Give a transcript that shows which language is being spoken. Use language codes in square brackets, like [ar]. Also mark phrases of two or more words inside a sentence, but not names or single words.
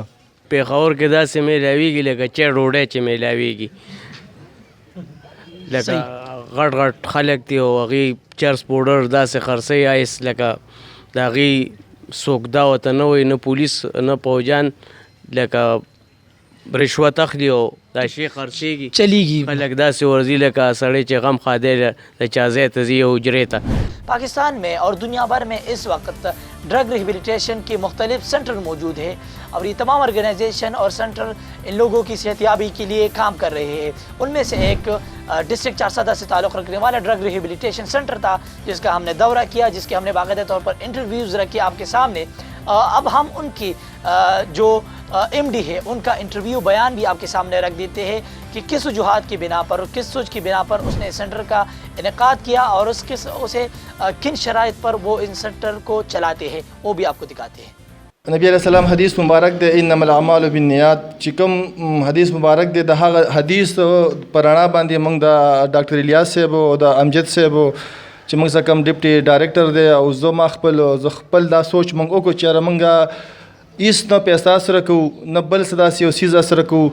[ps] پېښور کې داسې میلاویږي لکه چې ډوډۍ چې میلاویږي، لکه غټ غټ خلک دي او هغې چرس پوډر داسې خرڅوي آیس، لکه د هغې څوک دا ورته نه وایي، نه پولیس نه پوجان، لکه رشوت اخلي او دا شی خرڅېږي چلیږي. خلک داسې ورځي لکه سړی چې غم خادی د چا ځای ته ځي حجرې ته. [ur] پاکستان میں اور دنیا بھر میں اس وقت [en] drug rehabilitation [ur] کے مختلف سینٹر موجود ہیں اور یہ تمام آرگنائزیشن اور سینٹر ان لوگوں کی صحتیابی کے لیے کام کر رہے ہیں. ان میں سے ایک ڈسٹرکٹ چارسدہ سے تعلق رکھنے والا [en] drug rehabilitation center [ur] تھا جس کا ہم نے دورہ کیا، جس کے ہم نے باقاعدہ طور پر انٹرویوز رکھے آپ کے سامنے. اب ہم ان کی جو ایم ڈی ہے ان کا انٹرویو بیان بھی آپ کے سامنے رکھ دیتے ہیں کہ کس وجوہات کی بنا پر اور کس سوچ کی بنا پر اس نے سینٹر کا انعقاد کیا اور اسے کن شرائط پر وہ ان سینٹر کو چلاتے ہیں، وہ بھی آپ کو دکھاتے ہیں. [ps] نبی علیہ السلام حدیث مبارک دے [ar] انما الاعمال بالنیات [ps] چې کوم حدیث مبارک دے د هغه حدیث پرانا باندې موږ د ډاکټر الیاس صاحب او د امجد صاحب چې موږ څه کم [en] deputy director [ps] دی او زه خپل دا سوچ موږ وکړو چې یاره موږ هېڅ نه پیسې سره کوو نه بل څه داسې یو څیز سره کوو.